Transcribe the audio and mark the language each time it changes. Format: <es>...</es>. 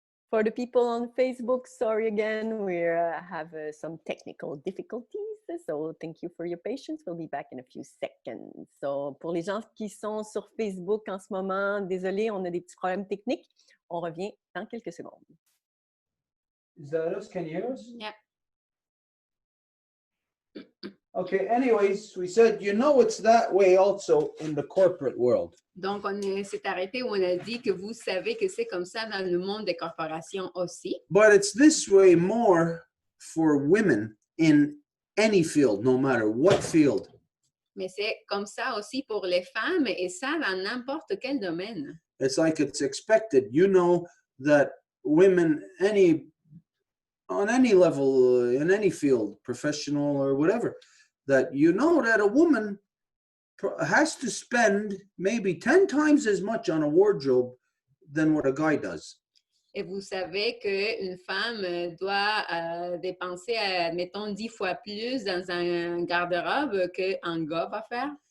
<en>For the people on Facebook, sorry again, we have some technical difficulties. So thank you for your patience. We'll be back in a few seconds.</en> <fr>So pour les gens qui sont sur Facebook en ce moment, désolé, on a des petits problèmes techniques. On revient dans quelques secondes.</fr> <en>Is that us? Can you hear us? Yeah. Okay, anyways, we said, you know, it's that way also in the corporate world.</en> <fr>Donc, on s'est arrêté où on a dit que vous savez que c'est comme ça dans le monde des corporations aussi.</fr> <en>But it's this way more for women in any field, no matter what field.</en> <fr>Mais c'est comme ça aussi pour les femmes et ça dans n'importe quel domaine.</fr> <en>It's like it's expected. You know that women, on any level, in any field, professional or whatever, that you know that a woman has to spend maybe 10 times as much on a wardrobe than what a guy does.</en> <fr>Et vous savez qu'une femme doit dépenser, mettons, 10 fois plus dans un garde-robe qu'un gars va faire.</fr>